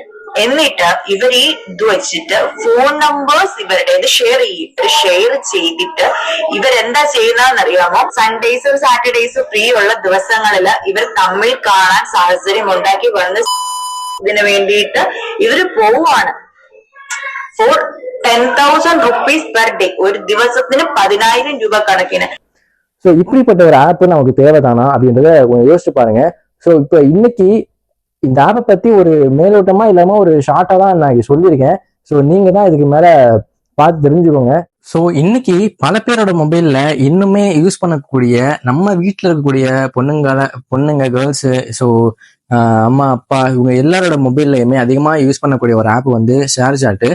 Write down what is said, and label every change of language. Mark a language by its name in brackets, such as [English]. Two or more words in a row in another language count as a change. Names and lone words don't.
[Malayalam] എന്നിട്ട് ഇവർ ഈ ഇത് വെച്ചിട്ട് [English] phone numbers [Malayalam] ഇവരുടേത് ഷെയർ ചെയ്തിട്ട് ഇവരെന്താ ചെയ്യുന്നതെന്നറിയാമോ? സൺഡേസും സാറ്റർഡേസും ഫ്രീ ഉള്ള ദിവസങ്ങളിൽ ഇവർ തമ്മിൽ കാണാൻ സാഹചര്യം ഉണ്ടാക്കി വന്ന് ഇതിനു വേണ്ടിയിട്ട് ഇവര് പോവാണ്. [English] for 10,000 rupees per day, [Malayalam] ഒരു ദിവസത്തിന് 10,000 രൂപ கணக்கிന്. [Tamil] ஸோ இப்படிப்பட்ட ஒரு ஆப் நமக்கு தேவைதானா அப்படின்றத யோசிச்சு பாருங்க. ஸோ இப்போ இன்னைக்கு இந்த ஆப்பை பத்தி ஒரு மேலோட்டமா இல்லாம ஒரு ஷார்ட்டா தான் நான் சொல்லியிருக்கேன். ஸோ நீங்க தான் இதுக்கு மேல பார்த்து தெரிஞ்சுக்கோங்க. ஸோ இன்னைக்கு பல பேரோட மொபைல்ல இன்னுமே யூஸ் பண்ணக்கூடிய, நம்ம வீட்டில் இருக்கக்கூடிய பொண்ணுங்க கேர்ள்ஸு, ஸோ அம்மா அப்பா இவங்க எல்லாரோட மொபைல்லையுமே அதிகமா யூஸ் பண்ணக்கூடிய ஒரு ஆப் வந்து ஷேர் சாட்டு.